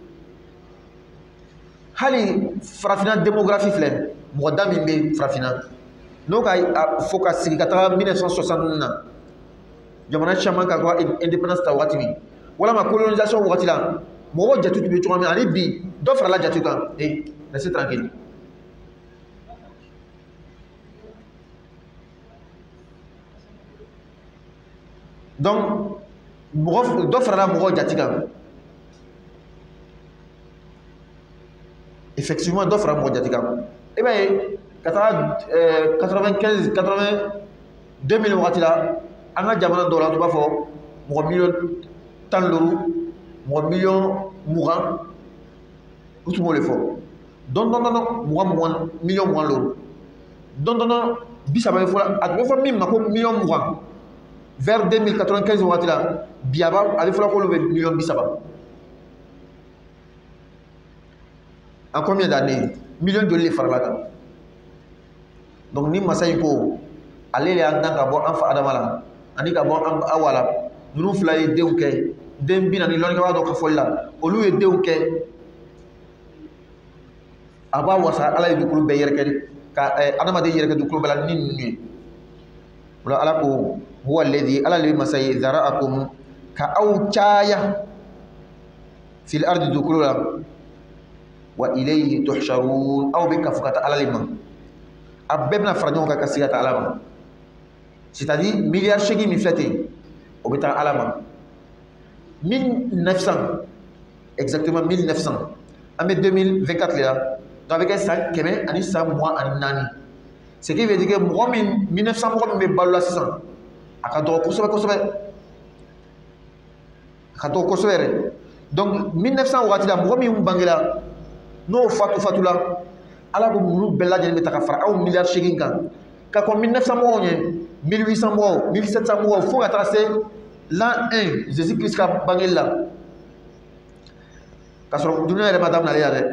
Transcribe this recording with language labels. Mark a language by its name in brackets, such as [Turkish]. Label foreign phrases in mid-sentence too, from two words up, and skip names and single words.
[Bambara] Hali farafinna démographie filɛ mɔgɔ da min bɛ farafinna n'o ka fɔ ka sigi ka taga 1960 na jamana caman ka ko indépendance ta waati min walama colonisation waati la mɔgɔw jate tun bɛ cogoya min ani bi dɔ farala jate kan [French] laissez tranquille. [Bambara] Donc dɔ farala mɔgɔw jate kan. Effectivement dɔ farala mɔgɔw jate kan. I b'a ye ka taga 95 80 2000 waati la an ka jamana dɔw la an b'a fɔ mɔgɔ miliyɔn 15 mɔgɔ miliyɔn 20 u tun b'o de fɔ. Dɔndɔn mɔgɔ miliyɔn 20 dɔndɔn 30 fɔla a tun bɛ fɔ min ma ko miliyɔn 20 vers 2095 waati la bi a bɛ fɔla k'olu bɛ miliyɔn 30. [French] En combien d'années? [Bambara] Million joli de farala kan. Donc ni masa in ko ale de y'an dan ka bɔ an fa Adama la ani ka bɔ an Awa la ninnu fila ye denw kɛ den 40 lɔnnikɛbaa dɔ ka fɔli la olu ye denw kɛ a b'a wasa Ala ye dugukolo bɛɛ yɛrɛkɛ ka adamaden yɛrɛkɛ dugukolo bɛɛ la ni ninnu ye. O la Ala ko [Arabic] هو الذي [Bambara] Ala le masa ye zara'akum ka aw caya [Arabic] في الأرض [Bambara] dugukolo la [Arabic] وإليه تحشرون [Bambara] aw bɛ kafu ka taa Ala le ma. A bɛɛ bɛna fara ɲɔgɔn kan ka sigi ka taa Ala ma. C'est-à-dire milliard 8 min filɛ ten o bɛ taa Ala ma. 1900 exactement 1900 an bɛ 2024 le la donc a bɛ kɛ san 100 ani san 24. [French] Ce qui veut dire que [Bambara] mɔgɔ min 1900 mɔgɔ min bɛ balo la sisan a ka dɔgɔ kosɛbɛ kosɛbɛ a ka dɔgɔ kosɛbɛ yɛrɛ. Donc 1900 waati la mɔgɔ min bangera n'o fatu la Ala ko ninnu bɛɛ lajɛlen bɛ ta ka fara aw milliard 8 kan ka kɔn 1900 mɔgɔw ɲɛ 1800 mɔgɔw 1700 mɔgɔw fo ka taa se l'an 1 Jésus Christ ka bangeli la ka sɔrɔ dunuya yɛrɛ ma daminɛ ale la dɛ.